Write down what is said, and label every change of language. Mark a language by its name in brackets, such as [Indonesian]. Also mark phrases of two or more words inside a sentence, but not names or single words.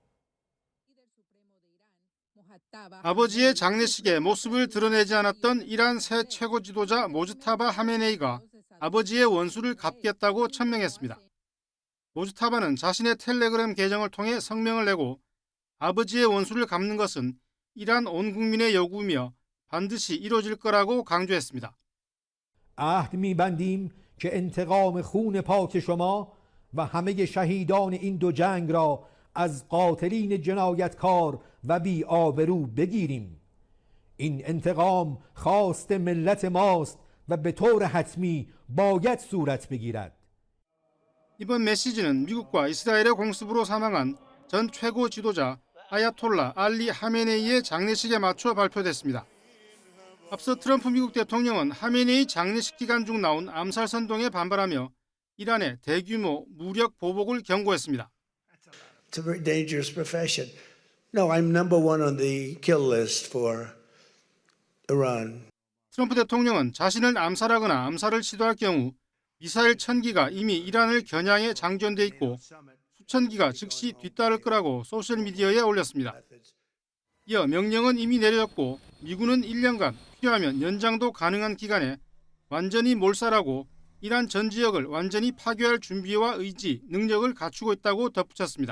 [Korean] 아버지의 장례식에 모습을 드러내지 않았던 이란 새 최고 지도자 모즈타바 하메네이가 아버지의 원수를 갚겠다고 천명했습니다. 모즈타바는 자신의 텔레그램 계정을 통해 성명을 내고 아버지의 원수를 갚는 것은 이란 온 국민의 요구이며 반드시 이루어질 거라고 강조했습니다. [Persian] عهد می‌بندیم که انتقام خون پاک شما و همه شهیدان این دو جنگ را از قاتلین جنایتکار و بی‌آبرو بگیریم. این انتقام خواست ملت ماست و به طور حتمی باید صورت بگیرد. [Korean] 이번 메시지는 미국과 이스라엘의 공습으로 사망한 전 최고 지도자 아야톨라 알리 하메네이의 장례식에 맞춰 발표됐습니다. 앞서 트럼프 미국 대통령은 하메네이 장례식 기간 중 나온 암살 선동에 반발하며 이란의 대규모 무력 보복을 경고했습니다. [English] It's a very dangerous profession. No, I'm number one on the kill list for Iran. [Korean] 트럼프 대통령은 자신을 암살하거나 암살을 시도할 경우 미사일 1000기가 이미 이란을 겨냥해 장전돼 있고 수천 기가 즉시 뒤따를 거라고 소셜미디어에 올렸습니다. 이어 명령은 이미 내려졌고 미군은 1년간 필요하면 연장도 가능한 기간에 완전히 몰살하고 이란 전 지역을 완전히 파괴할 준비와 의지, 능력을 갖추고 있다고 덧붙였습니다.